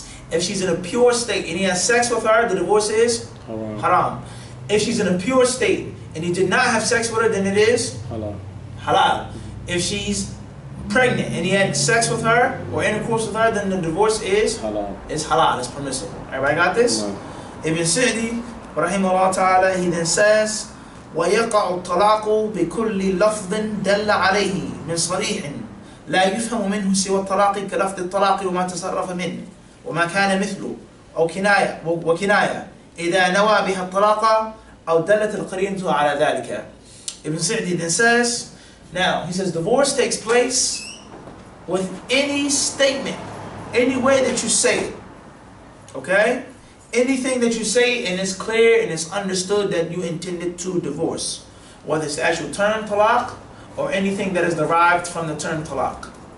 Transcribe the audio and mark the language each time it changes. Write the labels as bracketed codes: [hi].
[en] If she's in a pure state and he has sex with her, the divorce is haram. If she's in a pure state and he did not have sex with her, then it is halal. If she's pregnant and he had sex with her or intercourse with her, then the divorce is halal. It's permissible. Everybody got this? No. [ar] Ibn Sa'di, rahimahullah ta'ala, [en] he then says, [ar] وَيَقَعُ الطَّلَاقُ بِكُلِّ لَفْظٍ دَلَّ عَلَيْهِ مِنْ صَرِيحٍ لَا يُفْهَمُ مِنْهُ سِوَى الطَّلَاقِ كَلَفْظِ الطَّلَاقِ وَمَا تَصَرَّفَ مِنْهُ وَمَا كَانَ مِثْلُ أو كناية وكناية إذا نوى بها الطلاق أو دلت القرينة على ذلك. [en] Ibn Sa'di then says, now he says divorce takes place with any statement, any way that you say it. Okay? Anything that you say and it's clear and it's understood that you intended to divorce. Whether it's the actual term talaq or anything that is derived from the term talaq.